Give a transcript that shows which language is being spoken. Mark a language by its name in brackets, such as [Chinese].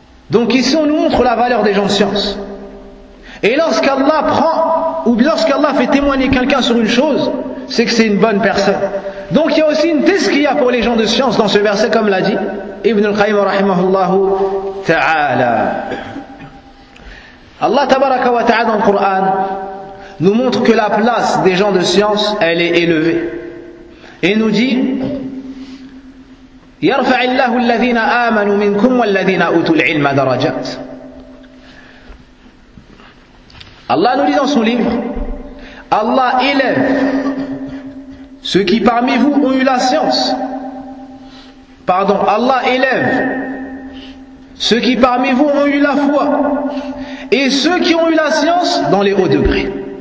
[French] Donc ici on nous montre la valeur des gens de science. Et lorsqu'Allah prend, ou lorsqu'Allah fait témoigner quelqu'un sur une chose, c'est que c'est une bonne personne. Donc il y a aussi une tazkiya pour les gens de science dans ce verset, comme l'a dit Ibn al-Qayyim rahimahullah ta'ala. Allah tabaraka wa ta'ala dans le Coran nous montre que la place des gens de science, elle est élevée. Et nous dit [Arabic] يَرْفَعِ اللَّهُ الَّذِينَ آمَنُوا مِنْكُمْ وَالَّذِينَ أُوتُوا الْعِلْمَ دَرَجَاتٍ. [French] Allah nous dit dans son livre, Allah élève ceux qui parmi vous ont eu la science. Pardon, Allah élève ceux qui parmi vous ont eu la foi et ceux qui ont eu la science dans les hauts degrés.